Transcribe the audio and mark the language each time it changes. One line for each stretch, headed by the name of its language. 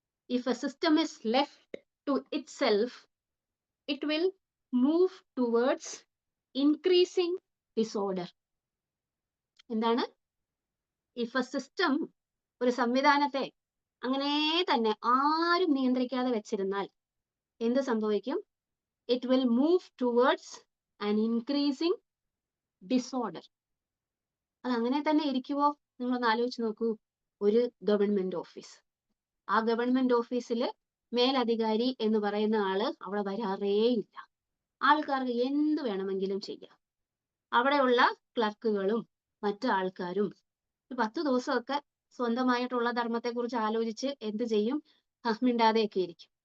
English: If a system is left to itself, it will move towards increasing disorder.
Malayalam: എന്താണ്?
English: if a system,
Malayalam: ഒരു സംവിധാനത്തെ അങ്ങനെ തന്നെ ആരും നിയന്ത്രിക്കാതെ വെച്ചിരുന്നാൽ എന്ത് സംഭവിക്കും?
English: It will move towards an increasing disorder.
Malayalam: അത് അങ്ങനെ തന്നെ ഇരിക്കുവോ? നിങ്ങളൊന്ന് ആലോചിച്ച് നോക്കൂ. ഒരു ഗവൺമെന്റ് ഓഫീസ്, ആ ഗവൺമെന്റ് ഓഫീസിൽ മേലധികാരി എന്ന് പറയുന്ന ആള് അവിടെ വരാറേയില്ല. ആൾക്കാർക്ക് എന്ത് വേണമെങ്കിലും ചെയ്യാം. അവിടെയുള്ള ക്ലർക്കുകളും മറ്റു ആൾക്കാരും 10 ദിവസമൊക്കെ സ്വന്തമായിട്ടുള്ള ധർമ്മത്തെക്കുറിച്ച് ആലോചിച്ച് എന്ത് ചെയ്യും? മിണ്ടാതെയൊക്കെ ഇരിക്കും.